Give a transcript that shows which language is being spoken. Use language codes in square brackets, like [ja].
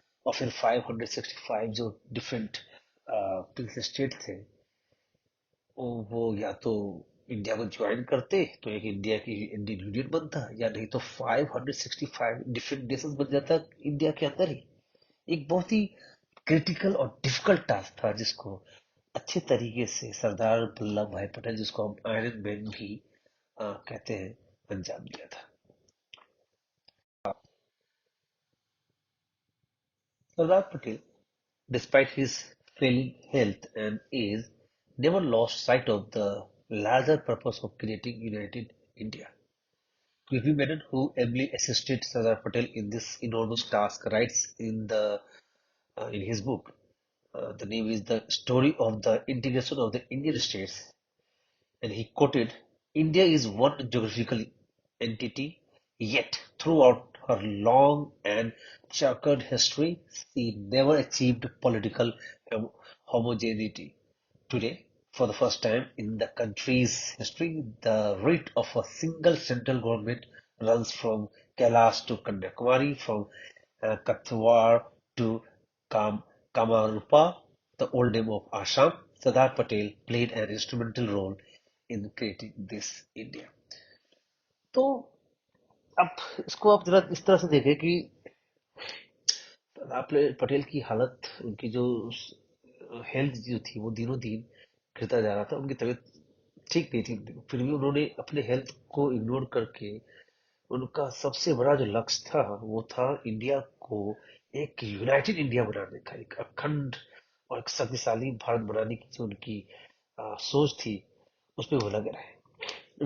[hi] और फिर 565 जो डिफरेंट प्रिंस स्टेट थे, वो या तो इंडिया को ज्वाइन करते तो एक इंडिया की इंडियन यूनियन बनता, या नहीं तो 565 डिफरेंट नेशंस बन जाता इंडिया के अंदर ही। एक बहुत ही क्रिटिकल और डिफिकल्ट टास्क था, जिसको अच्छे तरीके से सरदार वल्लभ भाई पटेल, जिसको हम आयरन मैन भी कहते हैं, अंजाम दिया था। [en] Sardar Patel, despite his failing health and age, never lost sight of the larger purpose of creating united India. Quickly Menon, who ably assisted Sardar Patel in this enormous task, writes in his book. The name is "The Story of the Integration of the Indian States," and he quoted, "India is one geographical entity, yet throughout her long and checkered history, she never achieved political homogeneity. Today, for the first time in the country's history, the root of a single central government runs from Kailash to Kanyakumari, from Kathiawar to Kam Kamarupa, the old name of Assam. Sardar Patel played an instrumental role in creating this India." [hi] तो अब इसको आप जरा इस तरह से देखें कि सरदार पटेल की हालत, उनकी जो हेल्थ जो थी, वो दिनों दिन गिरता जा रहा था। उनकी तबीयत ठीक नहीं थी, फिर भी उन्होंने अपने हेल्थ को इग्नोर करके उनका सबसे बड़ा जो लक्ष्य था, वो था इंडिया को एक यूनाइटेड इंडिया बनाने का, एक अखंड और एक शक्तिशाली भारत बनाने की जो उनकी सोच थी, उसमें वो लगे रहे।